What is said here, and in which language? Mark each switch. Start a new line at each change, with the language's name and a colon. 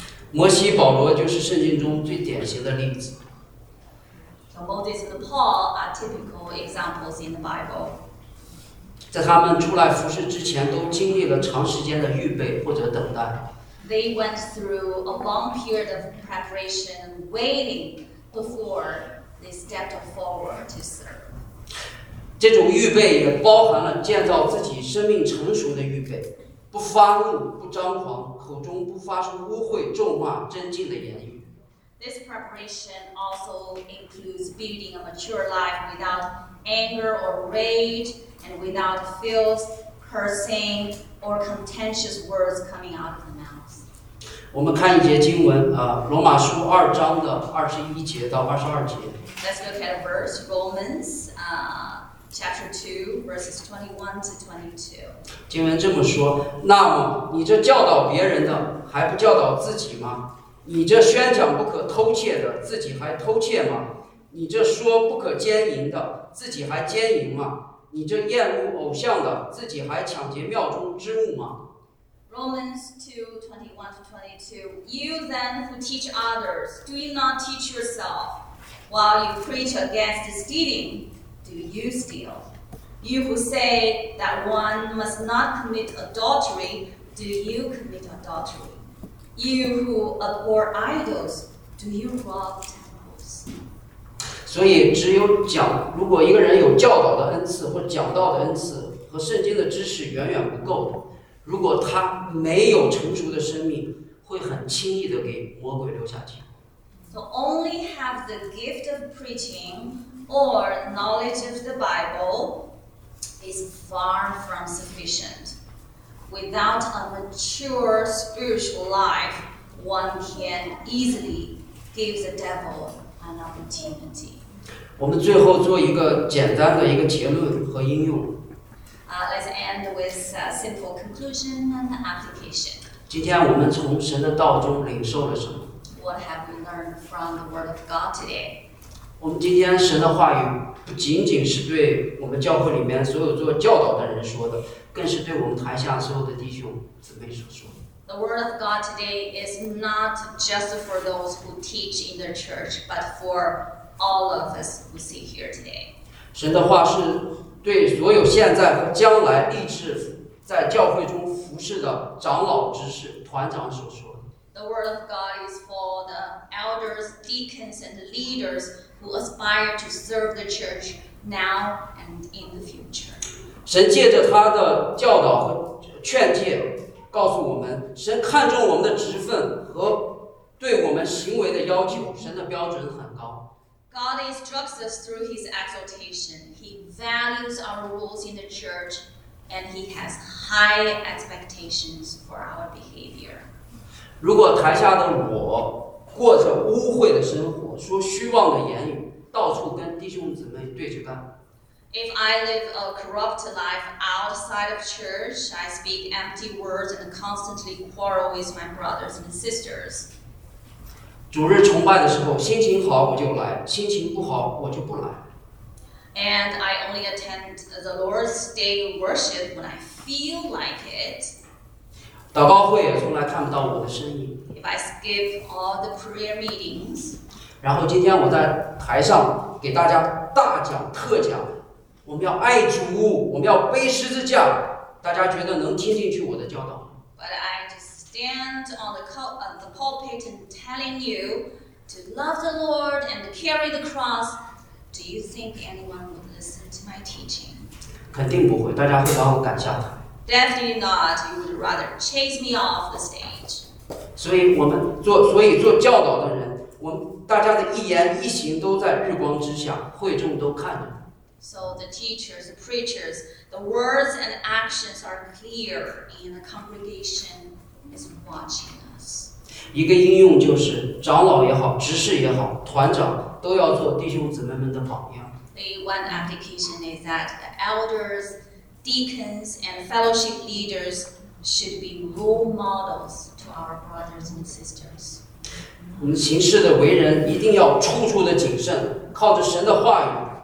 Chinese: 摩西、保罗就是圣经中最典型的例子。
English: So Moses and Paul are typical examples in the Bible.
Chinese: 在他们出来服侍之前，都经历了长时间的预备或者等待。
English: They went through a long period of preparation, waiting before they stepped forward to serve.
Chinese: 这种预备也包含了建造自己生命成熟的预备。不发怒，不张狂，口中不发出污秽、咒骂、真经的言语。
English: This preparation also includes building a mature life without anger or rage, and without filth, cursing, or contentious words coming out of the mouth.
Chinese: 我们看一节经文啊，《罗马书》二章的21-22节。
English: Let's look at a verse, Romans, Chapter 2, verses 21-22.
Chinese: 经文这么说，那么你这教导别人的，还不教导自己吗？你这宣讲不可偷窃的，自己还偷窃吗？你这说不可奸淫的，自己还奸淫吗？你这厌恶偶像的，自己还抢劫庙中之物吗？
English: Romans 2, 21-22. You then who teach others, do you not teach yourself? While you preach against stealing,Do you steal? You who say that one must not commit adultery, do you commit adultery? You who abhor idols, do you rob temples?
Chinese: 所以只有讲，如果一个人有教导的恩赐或讲道的恩赐和圣经的知识远远不够的，如果他没有成熟的生命，会很轻易的给魔鬼留下钱。
English: So only have the gift of preaching. Or knowledge of the Bible is far from sufficient. Without a mature spiritual life, one can easily give the devil an opportunity.
Chinese: 我们最后做一个简单的一个结论和应用。
English: Let's end with a simple conclusion and application.
Chinese: 今天我们从神的道中领受了什么？
English: What have we learned from the Word of God today?
Chinese: 我们今天神的话语不仅仅是对我们教会里面所有做教导的人说的，更是对我们台下所有的弟兄姊妹所说的。
English: The word of God today is not just for those who teach in the church, but for all of us who sit here today.
Chinese: 神的话是对所有现在和将来立志在教会中服侍的长老、执事、团长所说的。
English: The word of God is for the elders, deacons, and leaders. Who aspire to serve the church now and in the future?
Chinese: 神借着他的教导和劝诫，告诉我们，神看重我们的职分和对我们行为的要求，神的标准很高。
English: God instructs us through His exhortation. He values our roles in the church, and He has high expectations for our behavior.
Chinese: 如果台下的我过着污秽的生活，说虚妄的言语，到处跟弟兄姊妹对着干。
English: If I live a corrupt life outside of church, I speak empty words and constantly quarrel with my brothers and sisters.
Chinese: 主日崇拜的时候，心情好我就来，心情不好我就不来。
English: And I only attend the Lord's Day worship when I feel like it.
Chinese: 祷告会也从来看不到我的身影。
English: If I skip all the prayer meetings.
Chinese: 然后今天我在台上给大家大讲特讲。我们要爱主，我们要背十字架。大家觉得能听进去我的教导
English: ？But I just stand on the pulpit and telling you to love the Lord and carry the cross. Do you think anyone would listen to my teaching?
Chinese: 肯定不会，大家会把我赶下台。
English: Definitely not. You would rather chase me off the stage.
Chinese: 所以做教导的人，我们大家的一言一行都在日光之下，会众都看着。
English: So the teachers, the preachers, the words and actions are clear, and the congregation is watching us.
Chinese: 一个应用就是长老也好，执事也好，团长都要做弟兄姊妹们的榜样。
English: The one application is that the elders, deacons, and fellowship leaders should be role models to our brothers and sisters.
Chinese: 我们行事的为人一定要处处的谨慎，靠着神的话语。